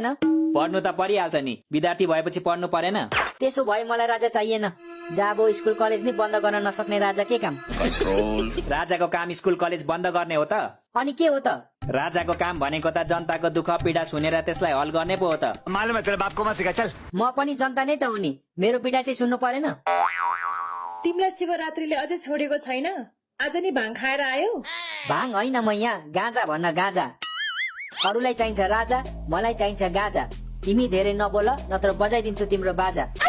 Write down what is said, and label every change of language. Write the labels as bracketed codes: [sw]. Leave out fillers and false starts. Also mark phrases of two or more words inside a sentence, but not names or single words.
[ne] पढ्नु त परिहाल्छ नि, विद्यार्थी भएपछि पढ्नु परेन? त्यसो भए मलाई राजा चाहिएन। जाबो स्कुल कलेज नै बन्द गर्न नसक्ने राजा के काम? राजाको काम स्कुल कलेज बन्द गर्ने हो त? अनि के हो त? राजाको काम भनेको त जनताको दुःख पीडा सुनेर त्यसलाई हल गर्ने पो हो त। [hi] मालूम है तेरे बाप को मत सिखा, चल। [ne] म पनि जनता नै त हो नि, मेरो पीडा चाहिँ सुन्नु परेन? तिमीलाई शिवरात्रिले अझै छोडेको छैन? आज नि भाङ खाएर आयो? भाङ होइन, म यहाँ गाँजा भन्न गाँजा। अरूलाई चाहिन्छ राजा, मलाई चाहिन्छ गाजा। तिमी धेरै नबोल, नत्र बजाइदिन्छु तिम्रो बाजा।